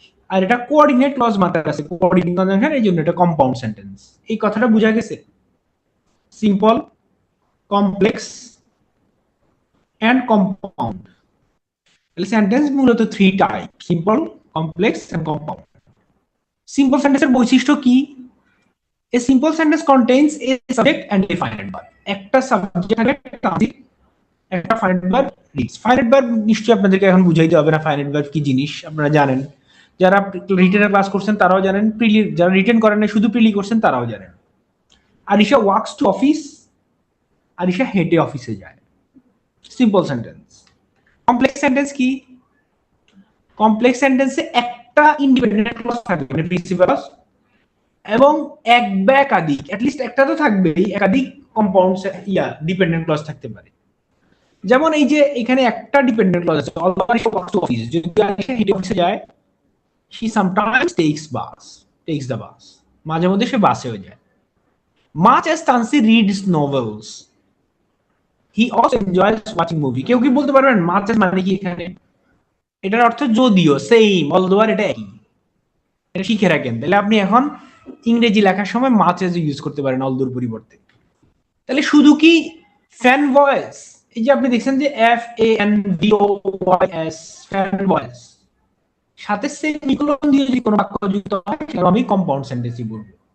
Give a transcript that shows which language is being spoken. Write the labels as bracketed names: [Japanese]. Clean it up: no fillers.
[Bangla] আর এটা coordinate clause marker আছে, coordinate conjunction, এই জন্য এটা কম্পাউন্ড সেন্টেন্স। এই কথাটা বোঝা গেছে? [English] Simple, complex and compound. [Bangla] তাহলে সেন্টেন্স মূলত 3 type: simple, complex and compound. Simple সেন্টেন্সের বৈশিষ্ট্য কি? [English] A simple sentence contains a subject and a finite verb. [Bangla] একটা সাবজেক্ট থাকে, একটা অবজেক্ট, একটা finite verb Leeds. Finite verb নিশ্চয়ই আপনাদেরকে এখন বুঝাইতে হবে না ফাইনাইট ভার্ব কি জিনিস, আপনারা জানেন। যারা রিটেনের ক্লাস করছেন তারাও জানেন, প্রিলি যারা রিটেন করেন না শুধু প্রিলি করছেন তারাও জানেন। [English] Arisha works to office, [Bangla] Arisha হেঁটে অফিসে যায়। Simple sentence. কমপ্লেক্স সেন্টেন্স কি? কমপ্লেক্স সেন্টেন্সে একটা ইন্ডিপেন্ডেন্ট ক্লজ থাকবে, মানে প্রিন্সিপাল ক্লজ, এবং এক বা একাধিক, অ্যাটলিস্ট একটা তো থাকবেই, একাধিক কম্পাউন্ড ডিপেন্ডেন্ট ক্লজ থাকতে পারে। যেমন এই যে এখানে একটা ডিপেন্ডেন্ট ক্লজ আছে, [English] although Arisha works to office, [Bangla] যদি আরিশা হেঁটে অফিসে যায়, [English] she sometimes takes the bus, [Bangla] মাঝে মধ্যে সে বাসেও যায়। [English] much as Tansi reads novels, he also enjoys watching movie। [Bangla] কেউ কি বলতে পারবেন much as মানে কি এখানে? এটার অর্থ যদিও, সেম, অলদো আর এটা একই। এটা শিখে রাখেন, তাহলে আপনি এখন ইংরেজি লেখার সময় much as ইউজ করতে পারেন অলদোর পরিবর্তে। তাহলে শুধু কি ফ্যান ভয়েস, এই যে আপনি দেখছেন যে FANVOYS, ফ্যান ভয়েস, সাথে সেমিকোলন দিয়ে যদি কোনো বাক্য যুক্ত হয় সেটা আমি কম্পাউন্ড সেন্টেন্সই বলবো।